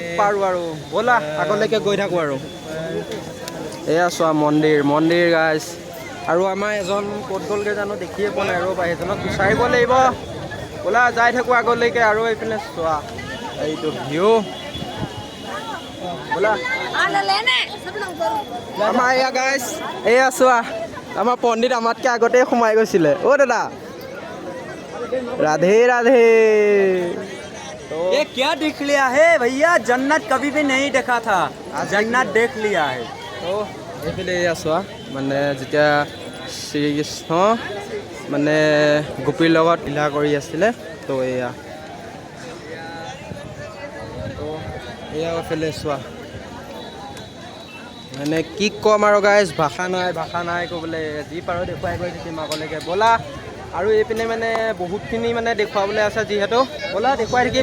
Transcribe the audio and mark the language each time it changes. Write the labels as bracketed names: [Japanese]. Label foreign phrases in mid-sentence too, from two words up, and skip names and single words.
[Assamese] পাৰোঁ আৰু ব'লা আগলৈকে গৈ থাকোঁ আৰু এয়া চোৱা মন্দিৰ গাইছ আৰু আমাৰ এজন ক'ত গ'লগৈ জানো দেখিয়ে পোৱা নাই ৰ'বা সেইজনক বিচাৰিব লাগিব ব'লা যাই থাকোঁ আগলৈকে আৰু এইপিনে চোৱা এইটো ভিউ ব'লা আমাৰ এয়া গাইছ এয়া চোৱা আমাৰ পণ্ডিত আমাতকৈ আগতে সোমাই গৈছিলে দাদা [Hindi] राधे राधे ये क्या देख लिया है भैया जन्नत कभी भी नहीं देखा था जन्नत देख लिया है [Assamese] তো এইফালে এয়া চোৱা মানে যেতিয়া শ্ৰীকৃষ্ণ মানে গোপীৰ লগত লীলা কৰি আছিলে তো এয়া এইফালে চোৱা মানে কি ক'ম আৰু গাইছ ভাষা নাই ক'বলৈ যি পাৰোঁ দেখুৱাই গৈ থাকিম আগলৈকে ব'লা আৰু এইপিনে মানে বহুতখিনি মানে দেখুৱাবলৈ আছে যিহেতু ব'লা দেখুৱাই থাকিম